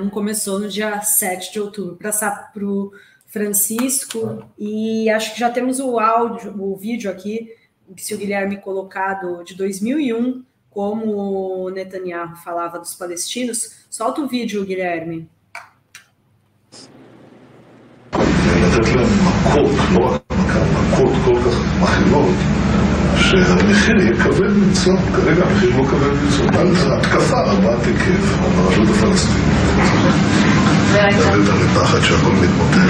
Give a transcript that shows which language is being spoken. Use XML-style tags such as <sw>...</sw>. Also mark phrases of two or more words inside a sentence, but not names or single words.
<pt>Não começou no dia 7 de outubro. Passar para o Francisco, e acho que já temos o vídeo aqui, se o Guilherme colocado, de 2001, como o Netanyahu falava dos palestinos. Solta o vídeo, Guilherme.</pt> <he>שהמחיר יהיה כבד מצוא, כרגע המחיר לא כבד מצוא, על התקפה רבת היקף על הרשות הפלסטינית. כבד המפחד שהכל מתמוטט.</he>